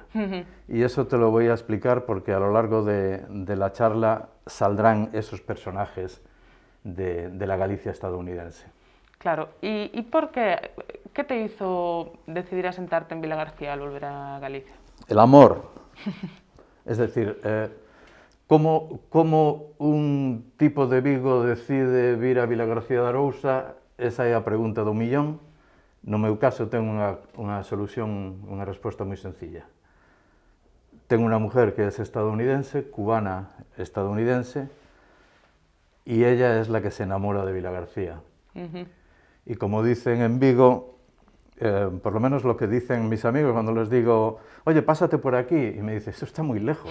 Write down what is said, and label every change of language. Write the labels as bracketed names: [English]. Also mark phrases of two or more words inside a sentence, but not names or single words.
[Spanish] Y eso te lo voy a explicar porque a lo largo de la charla saldrán esos personajes de la Galicia estadounidense. Claro, ¿y por qué? ¿Qué te hizo decidir asentarte en Vila García al volver a Galicia? El amor. Es decir, ¿cómo un tipo de Vigo decide vir a Vila García de Arousa? [Galician] Esa é a pregunta do millón. No meu caso ten unha solución, unha resposta moi sencilla. [Spanish] Tengo unha mujer que es estadounidense, cubana estadounidense, y ella es la que se enamora de Vila García. Y como dicen en Vigo, por lo menos lo que dicen mis amigos cuando les digo, oye, pásate por aquí, y me dice, esto está muy lejos.